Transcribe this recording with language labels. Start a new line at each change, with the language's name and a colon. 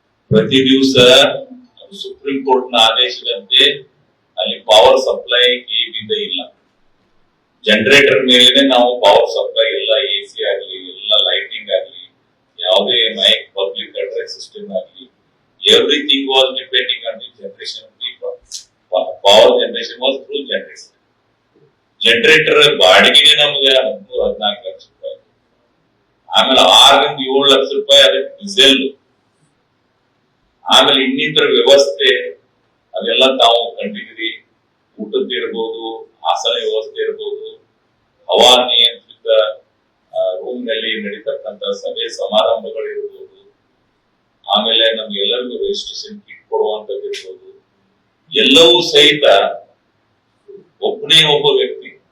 Kannada: ಪ್ರತಿ ದಿವಸ supreme court ನ ಆದೇಶದಂತೆ ಅಲ್ಲಿ ಪವರ್ ಸಪ್ಲೈ ಕೇಬಿಂದ ಇಲ್ಲ, ಜನರೇಟರ್ ಮೇಲೆ ನಾವು ಪವರ್ ಸಪ್ಲೈ ಎಲ್ಲ, AC ಆಗಲಿ, ಎಲ್ಲ ಲೈಟಿಂಗ್ ಆಗಲಿ, ಯಾವುದೇ ಮೈಕ್ ಪಬ್ಲಿಕ್ ಅಡ್ರೆಸ್ ಸಿಸ್ಟಮ್ ಆಗಲಿ,
English: everything was depending on the generation of people. Power generation was through generation.
Kannada: Generator ಬಾಡಿಗೆಗೆ ನಮಗೆ 13-14 ಲಕ್ಷ ರೂಪಾಯಿ, ಆಮೇಲೆ 6-7 ಲಕ್ಷ ರೂಪಾಯಿ ಅದಕ್ಕೆ ಡೀಸೆಲ್, ಆಮೇಲೆ ಇನ್ನಿತರ ವ್ಯವಸ್ಥೆ ಅದೆಲ್ಲ ತಾವು ಕಂಡಿದ್ದೀರಿ. ಊಟದ್ದು ಇರ್ಬೋದು, ಆಸನ ವ್ಯವಸ್ಥೆ ಇರ್ಬೋದು, ಹವಾ ನಿಯಂತ್ರಿತ ರೂಮ್ ನಲ್ಲಿ ನಡೀತಕ್ಕಂಥ ಸಭೆ ಸಮಾರಂಭಗಳು ಇರ್ಬೋದು, ಆಮೇಲೆ ನಮ್ಗೆಲ್ಲರಿಗೂ ರಿಜಿಸ್ಟ್ರೇಷನ್ ಕಿಟ್ ಕೊಡುವಂತದ್ದು ಇರ್ಬೋದು, ಎಲ್ಲವೂ ಸಹಿತ ಒಬ್ಬನೇ ಒಬ್ಬ ವ್ಯಕ್ತಿ.